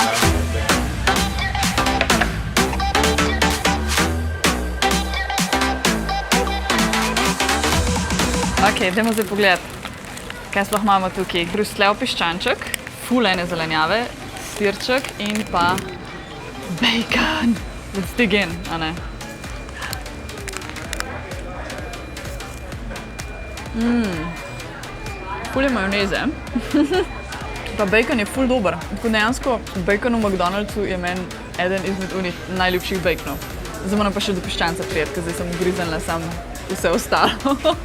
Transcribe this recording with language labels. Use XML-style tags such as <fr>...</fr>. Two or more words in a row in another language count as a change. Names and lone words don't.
<sl>Ok, dajmo zdaj pogledati, kaj sploh imamo tukaj. Brusljev piščanček, ful ene zelenjave, sirček in pa bacon.</sl> <en>Let's dig in,</en> <sl>a ne? Ful je majoneze. Pa bacon je ful dober. Dejansko bacon v McDonald'su je meni eden izmed unih najljubših baconov. Zdaj moram pa še do piščanca prijeti, ker zdaj sem ugriznila sam vse ostalo.</sl>